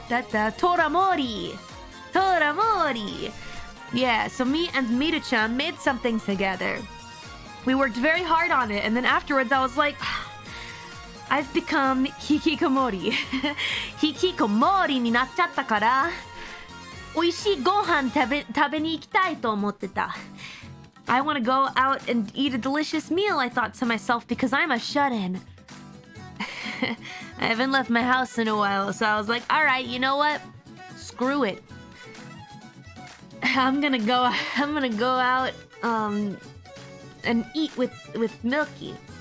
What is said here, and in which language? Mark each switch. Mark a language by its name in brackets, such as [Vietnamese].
[English] Toramori. Toramori. Yeah, so me and Miru-chan made something together. We worked very hard on it, and then afterwards I was like, I've become hikikomori. [Japanese] Hikikomori になっちゃったから、美味しいご飯食べに行きたいと思ってた。 [English] I want to go out and eat a delicious meal, I thought to myself, because I'm a shut-in. I haven't left my house in a while, so I was like, alright, you know what? Screw it. I'm gonna go out and eat with Milky.